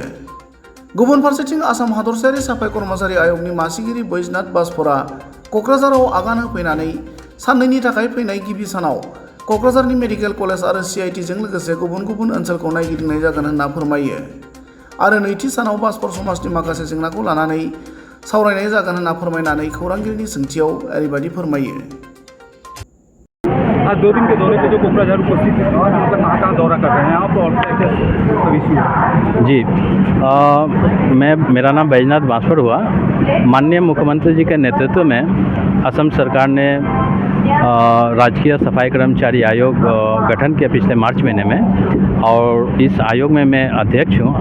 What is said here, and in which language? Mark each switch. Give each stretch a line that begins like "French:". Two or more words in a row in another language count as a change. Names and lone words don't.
Bodo: गुबुन फारसेथिं आसाम हादरसायारि
Hindi: साफाई कर्मचारी
Bodo: आय'गनि मासिगिरि बैजनाथ बाजपरा क'क्राझाराव आगान होफैनानै साननैनि थाखाय फैनाय गिबि सानाव क'क्राझारनि
English: medical college
Bodo: आरो CITजों लोगोसे गुबुन गुबुन ओनसोलखौ नायगिदिंनाय जागोन होनना फोरमायो आरो नैथि सानाव बाजपर समाजनि माखासे जेंनाखौ लानानै सावरायनाय जागोन होनना फोरमायनानै खौरांगिरिनि सोंथियाव ओरैबायदि फोरमायो।
Hindi: आज 2 दिन के दौरे पे जो कोकराझार उपस्थित है, मतलब कहाँ दौरा कर रहे हैं आप और क्या इशू? जी, मेरा नाम बैजनाथ बाजपर हुआ। माननीय मुख्यमंत्री जी के नेतृत्व में असम सरकार ने राजकीय सफाई कर्मचारी आयोग गठन किया पिछले मार्च महीने में, और इस आयोग में मैं अध्यक्ष हूँ।